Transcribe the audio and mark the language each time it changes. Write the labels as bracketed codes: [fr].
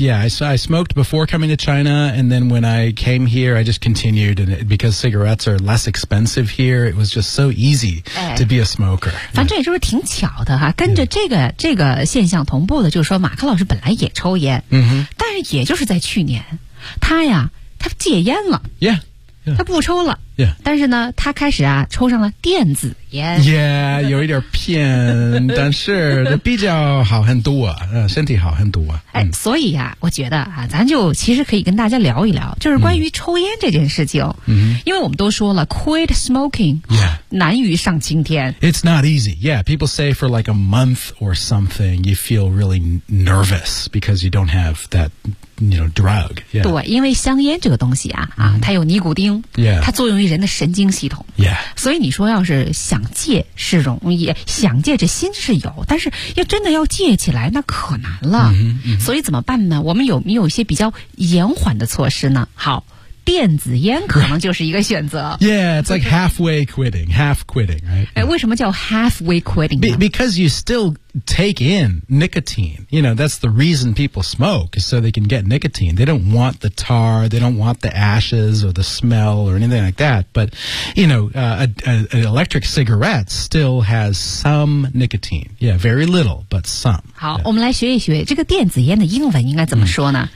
[en] Yeah, I smoked before coming to China, and then when I came here, I just continued, and because cigarettes are less expensive here, it was just so easy、哎、to be a smoker. [zh] 反正也就是挺巧的哈，跟着这个现象同步的，就是说马克老师本来也抽烟，嗯哼，但是也就是在去年，他戒烟了。 [en] Yeah. Yeah. [zh] 他不抽了、 [en] yeah. [zh] 但是呢他开始啊抽上了电子烟 [en] yeah [zh] 有一点偏但是比较好很多、身体好很多、哎、所以啊我觉得啊咱就其实可以跟大家聊一聊就是关于抽烟这件事情、 mm-hmm. 因为我们都说了 [en] quit smoking、 yeah. [zh] 难于上青天 [en] it's not easy yeah people say for like a month or something you feel really nervous because you don't have thatYou know, drug. Yeah. [zh] 对，因为香烟这个东西啊、mm-hmm. 啊，它有尼古丁， [en] yeah. [zh] 它作用于人的神经系统。 [en] Yeah. [zh] 所以你说要是想戒是容易，想戒这心是有，但是要真的要戒起来那可难了。 Mm-hmm. 所以怎么办呢？我们有一些比较延缓的措施呢？好。电子烟可能就是一个选择。 [en] Right. Yeah, it's like halfway quitting, half quitting, right? [zh] 哎，为什么叫 [en] halfway quitting? Because you still take in nicotine. You know, that's the reason people smoke, is so they can get nicotine. They don't want the tar, they don't want the ashes or the smell or anything like that. But, you know, an electric cigarette still has some nicotine. Yeah, very little, but some. [zh] 好、 [en] yeah. [zh] 我们来学一学这个电子烟的英文应该怎么说呢、